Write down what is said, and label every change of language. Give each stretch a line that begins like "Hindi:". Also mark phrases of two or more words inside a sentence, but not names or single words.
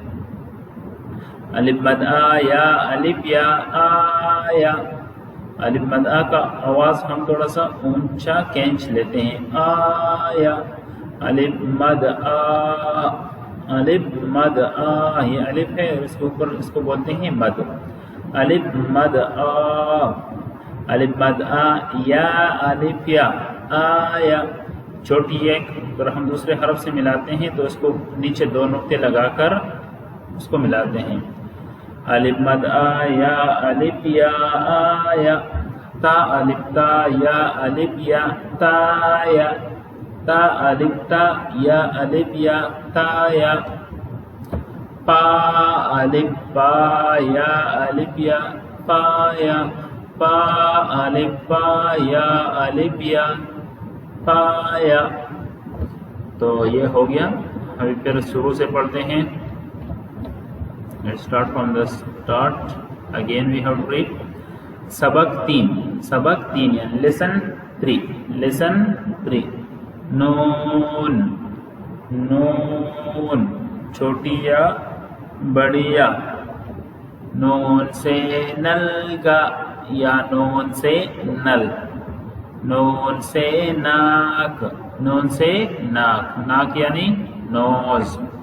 Urdu: الف مد آ یا الف یا آیا الف مد آ کا آواز ہم تھوڑا سا اونچا کھینچ لیتے ہیں آیا الف مد آ الف مد آ یہ الف ہے اس کے اوپر اس کو بولتے ہیں مد الف مد آ الف مد آ یا الف یا آیا چھوٹی ایک اگر ہم دوسرے حرف سے ملاتے ہیں تو اس کو نیچے 2 نقطے لگا کر اس کو ملاتے ہیں الف مد آ یا الف یا آیا تا الف تا یا الف یا تا یا تا الف تا یا الف یا تا یا پا الف پا یا الف یا پا یا پا الف پا یا الف یا پا یا تو یہ ہو گیا ابھی پھر شروع سے پڑھتے ہیں
English: Let's start from the start. Again we have to read.
Urdu: سبق 3 یعنی lesson 3 نون نون چھوٹی یا بڑی یا نون سے نل کا یا نون سے نل نون سے ناک نون سے ناک ناک یعنی نوز